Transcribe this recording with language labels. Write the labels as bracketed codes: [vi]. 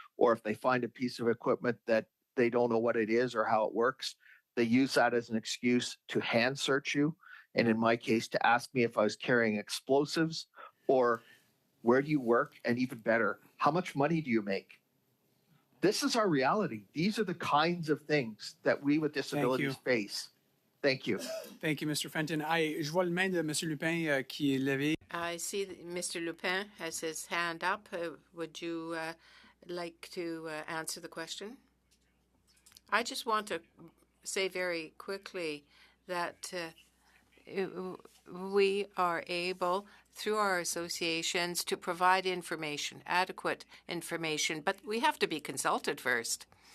[en] Or if they find a piece of equipment that they don't know what it is or how it works, they use that as an excuse to hand search you. And in my case, to ask me if I was carrying explosives or where do you work? And even better, how much money do you make? This is our reality. These are the kinds of things that we with disabilities face. Thank you. Thank you, Mr. Fenton. [fr] Je vois le main de Monsieur Lupin qui est levé. [en] I see that Mr. Lupin has his hand up. Would you like to answer the question? I just want to say very quickly that we are able, through our associations, to provide information, adequate information, but we have to be consulted first.